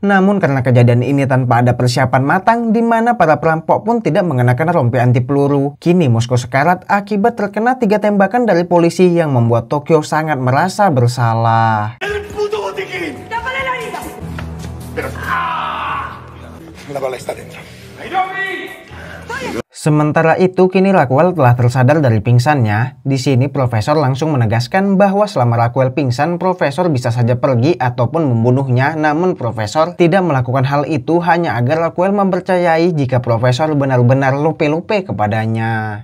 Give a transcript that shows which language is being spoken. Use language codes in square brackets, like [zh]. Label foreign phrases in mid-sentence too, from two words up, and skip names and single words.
[id] Namun karena kejadian ini tanpa ada persiapan matang, di mana para perampok pun tidak mengenakan rompi anti peluru, kini Moskow sekarat akibat terkena 3 tembakan dari polisi yang membuat Tokyo sangat merasa bersalah. [es] La bala está dentro. [id] Sementara itu, kini Raquel telah tersadar dari pingsannya. Di sini Profesor langsung menegaskan bahwa selama Raquel pingsan, Profesor bisa saja pergi ataupun membunuhnya. Namun Profesor tidak melakukan hal itu hanya agar Raquel mempercayai jika Profesor benar-benar lupe-lupe kepadanya.